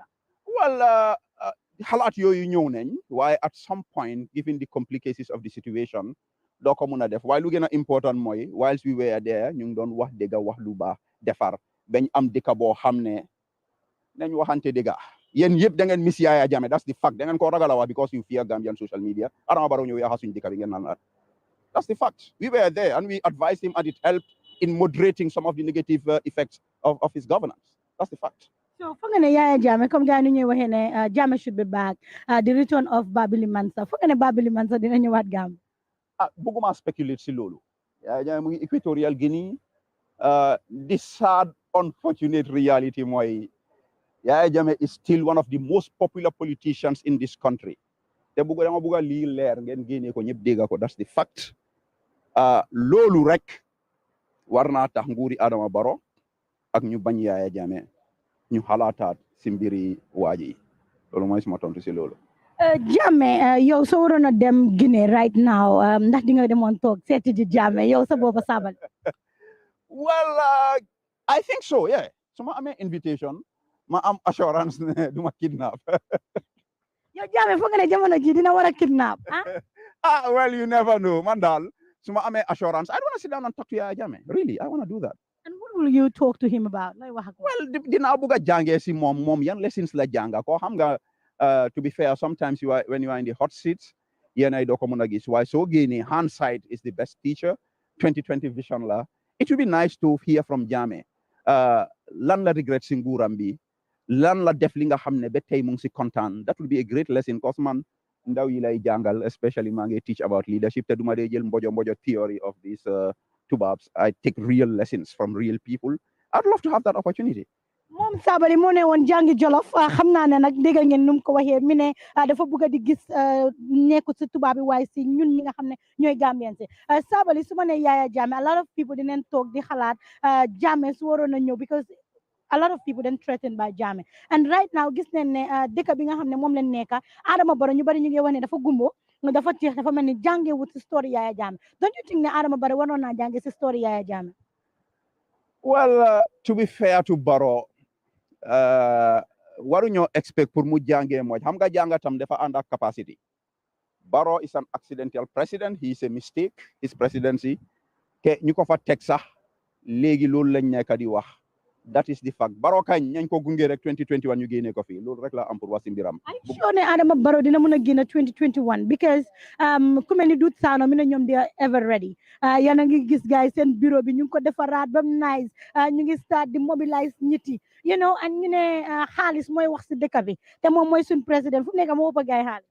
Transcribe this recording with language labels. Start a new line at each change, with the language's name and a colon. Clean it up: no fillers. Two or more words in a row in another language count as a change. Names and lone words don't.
Wolof: Well, xalaat yooyu ñëw nañ waaye
English: at some point given the complications of the situation
Wolof: doo ko mun a def waaye lu gën a important mooy
English: whilst we were there
Wolof: ñu ngi doon wax dëgga wax lu baax defar bañ am dëkka boo xam ne nañ waxante dëgga yéen yëpp da ngeen miss Yaya Jammeh
English: that's the fact
Wolof: da ngeen ko ragal a wax
English: because you fear Gambian social media
Wolof: Adama Barrow ñëw yaxa suñ dëkka bi ngeen naan la
English: that's the fact we were there and we advised him and it helped in moderating some of the negative effects of his governance that's the fact.
Wolof: So foog nga ne Yaya Jammeh comme gars yi ñuy waxee ne Jammeh
English: should be back the return of
Wolof: Babili Mansa foog nga ne Babili Mansa dina ñëwaat Gambia. Bëgguma speculate si loolu Yaya Jammeh mu ngi Equatorial Guinea
English: the sad unfortunate reality
Wolof: mooy Yaya Jammeh
English: is still one of the most popular politicians in this country
Wolof: te dama bëgg a lii leer ngeen génnee ko ñëpp dégga ko
English: that's the fact
Wolof: loolu rek war naa tax nguuri Adama Barrow ak ñu bañ Yaya Jammeh ñu xalaataat si mbiri waaji loolu mooy suma tontu si loolu. Jammeh yow soo waroon a dem Guinea
English: right now
Wolof: ndax di nga demoon toog seeti ji Jammeh yow sa booba Sabally.
English: Well, I think so, yeah.
Wolof: So ma amee invitation ma am assurance ne duma kidnap. yow Jammeh foog nga ne jamono ji dina war a kidnap
English: well you never know
Wolof: man daal su ma amee
English: assurance I don't want to sit down and talk to Yaya Jammeh really I want to do that. And what will you talk to him about? Well,
Wolof: dinaa bëgg a jàngee si moom yan
English: lessons
Wolof: la jànga ko xam nga
English: to be fair sometimes when you are in the hot seats
Wolof: yéen ay doo ko mën a gis waaye soo génnee
English: hindsight is the best teacher 2020 vision la it would be nice to hear from Jammeh
Wolof: lan la regret si nguuram bi lan la def li nga xam ne ba tey mu ngi si kontaan
English: that would be a great lesson cause
Wolof: man ndaw yi lay jàngal especially maa ngi
English: teach about leadership
Wolof: te duma dee jël mbojo
English: theory of this tubabs I take real lessons from real people I'd love to have that opportunity.
Wolof: moom Sabally moo ne woon jàngi Jolof xam naa ne nag dégg ngeen nu mu ko waxee mi ne dafa bëgg a di gis nekku si tubaab bi waaye si ñun ñi nga xam ne ñooy Gambian si Sabally su ma ne Yaya Jammeh
English: a lot of people
Wolof: dinañ toog di xalaat Jammeh su waroon a ñëw
English: because a lot of people then threatened by Jammeh
Wolof: and
English: right now
Wolof: gis nañ ne dëkk bi nga xam ne moom leen nekka Adama Barrow ñu bari ñu ngi wax ne dafa gumbo dafa teex dafa mel ni jàngee wut si story Yaya Jammeh
English: don't you think
Wolof: ne Adama Barrow waroon naa jàngee si story Yaya Jammeh.
English: Well to be fair to Barrow
Wolof: waruñoo expect pour mu jàngee mooj xam nga jànga tam dafa ànd ak capacity
English: Barrow is an accidental president he is a mistake his presidency
Wolof: ke ñu ko fa teg sax léegi loolu lañ nekk di wax
English: that is the fact
Wolof: Barrow kañ ñañ ko gunge rek 2021 ñu génnee ko fii loolu rek la am pour wax si mbiram.
English: I'm sure
Wolof: ne Adama Barrow dina mën a génn 2021 because ku mel ni Dut Sano mi ne ñoom
English: they are ever ready
Wolof: yéen a ngi gis gars yi seen bureau bi ñu ngi ko defaraat ba mu nice ñu ngi start di mobilize nit yi
English: you know
Wolof: and ñu ne xaalis mooy wax si dëkk bi te moom mooy suñ président fu nekk moo ëpp gars yi xaalis.